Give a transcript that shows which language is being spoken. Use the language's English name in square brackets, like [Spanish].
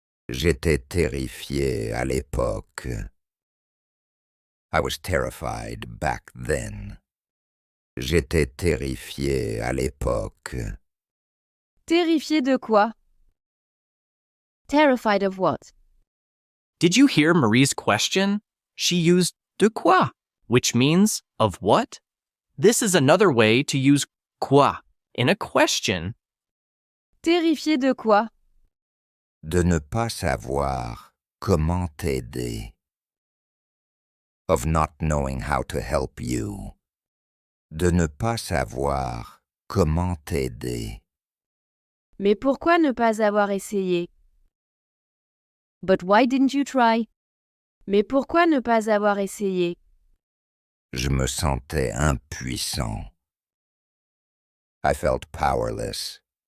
[French] J'étais terrifié à l'époque. [English] I was terrified back then. [French] J'étais terrifié à l'époque. Terrifié de quoi? [English] Terrified of what? Did you hear Marie's question? She used de quoi, which means of what? This is another way to use quoi in a question. [French] Terrifié de quoi? De ne pas savoir comment t'aider. [English] Of not knowing how to help you. [French] De ne pas savoir comment t'aider. Mais pourquoi ne pas avoir essayé? [English] But why didn't you try? [French] Mais pourquoi ne pas avoir essayé? Je me sentais impuissant. [English] I felt powerless.